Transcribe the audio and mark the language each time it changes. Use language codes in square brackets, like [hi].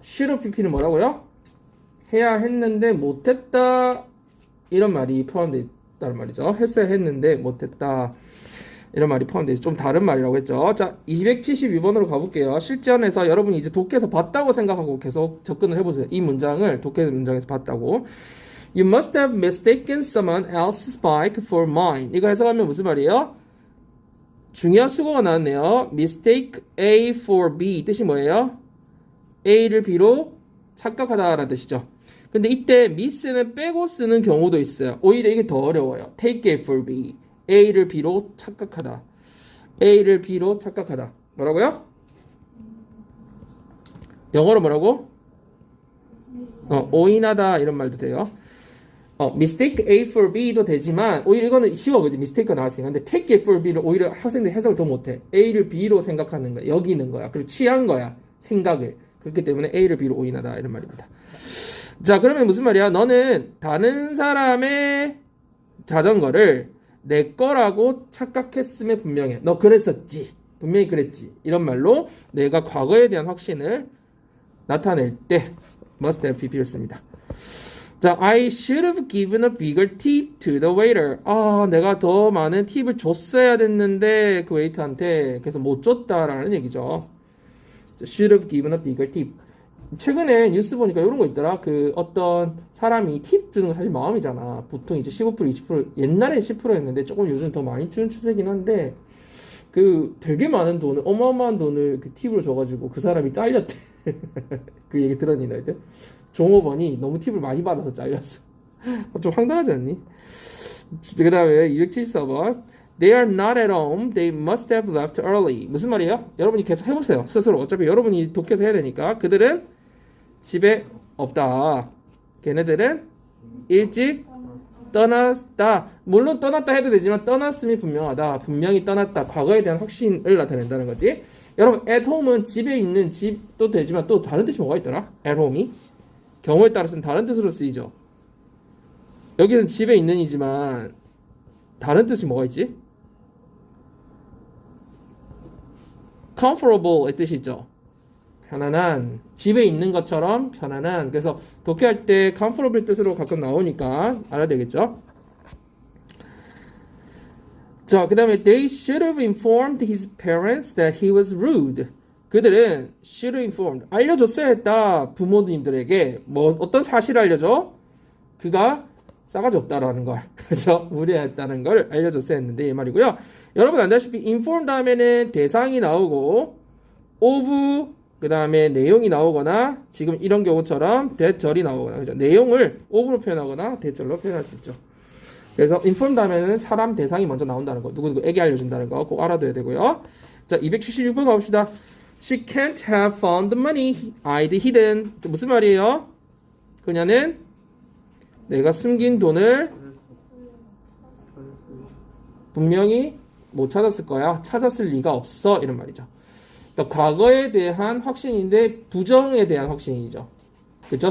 [ko] should pp는 뭐라고요? 해야 했는데 못했다 이런 말이 포함되어 있다는 말이죠. 했어야 했는데 못했다 이런 말이 포함되어 있어. 좀 다른 말이라고 했죠. 자, 272번으로 가볼게요. 실전에서 여러분이 이제 독해에서 봤다고 생각하고 계속 접근을 해보세요. 이 문장을 독해 문장에서 봤다고. [en] You must have mistaken someone else's bike for mine. [ko] 이거 해석하면 무슨 말이에요? 중요한 수거가 나왔네요. [en] Mistake A for B [ko] 뜻이 뭐예요? A를 B로 착각하다라는 뜻이죠. 근데 이때 miss는 빼고 쓰는 경우도 있어요. 오히려 이게 더 어려워요. [en] Take A for B. [ko] A를 B로 착각하다. A를 B로 착각하다. 뭐라고요? 영어로 뭐라고? 오인하다 이런 말도 돼요. [en] mistake A for B [ko] 도 되지만 오히려 이거는 쉬워 그지? mistake가 나왔으니까. 근데 [en] take A for B [ko] 를 오히려 학생들 해석을 더 못해. A를 B로 생각하는 거야. 여기는 거야. 그리고 취한 거야. 생각을. 그렇기 때문에 A를 B로 오인하다 이런 말입니다. 자, 그러면 무슨 말이야? 너는 다른 사람의 자전거를 내 거라고 착각했음에 분명해. 너 그랬었지. 분명히 그랬지. 이런 말로 내가 과거에 대한 확신을 나타낼 때 [en] must have pp [ko] 를 씁니다. [en] 자, I should have given a bigger tip to the waiter. [ko] 아, 내가 더 많은 팁을 줬어야 됐는데 그 웨이터한테 그래서 못 줬다라는 얘기죠. [en] should have given a bigger tip. [ko] 최근에 뉴스 보니까 이런 거 있더라. 그 어떤 사람이 팁 주는 거 사실 마음이잖아. 보통 이제 15% 20% 옛날에 10%였는데 조금 요즘 더 많이 주는 추세긴 한데 그 되게 많은 돈을 어마어마한 돈을 그 팁으로 줘가지고 그 사람이 잘렸대. 그 얘기 들었니 너희들? 종업원이 너무 팁을 많이 받아서 잘렸어. 좀 황당하지 않니? 그 다음에 274번 [en] They are not at home. They must have left early. [ko] 무슨 말이에요? 여러분이 계속 해보세요. 스스로. 어차피 여러분이 독해서 해야 되니까. 그들은 집에 없다. 걔네들은 일찍 떠났다. 물론 떠났다 해도 되지만 떠났음이 분명하다. 분명히 떠났다. 과거에 대한 확신을 나타낸다는 거지. 여러분 at home은 집에 있는 집도 되지만 또 다른 뜻이 뭐가 있더라? at home이 경우에 따라서는 다른 뜻으로 쓰이죠. 여기는 집에 있는이지만 다른 뜻이 뭐가 있지? comfortable의 뜻이 있죠. 편안한, 집에 있는 것처럼 편안한. 그래서 독해할 때 comfortable 뜻으로 가끔 나오니까 알아야 되겠죠. 자, 그 다음에 [en] they should have informed his parents that he was rude. [ko] 그들은 [en] should have informed, [ko] 알려줬어야 했다. 부모님들에게 어떤 사실을 알려줘? 그가 싸가지 없다라는 걸, 그죠? 무례했다는 걸 알려줬어야 했는데 이 말이고요. 여러분 알다시피 inform 다음에는 대상이 나오고 of 그 다음에 내용이 나오거나 지금 이런 경우처럼 대절이 나오거나, 그죠? 내용을 of로 표현하거나 대절로 표현할 수 있죠. 그래서 inform 다음에는 사람 대상이 먼저 나온다는 거, 누구에게 알려준다는 거 꼭 알아둬야 되고요. 자, 276번 가봅시다. [en] She can't have found the money I'd hidden. [ko] 무슨 말이에요? 그녀는 내가 숨긴 돈을 분명히 못 찾았을 거야. 찾았을 리가 없어. 이런 말이죠. 그러니까 과거에 대한 확신인데 부정에 대한 확신이죠. 그죠?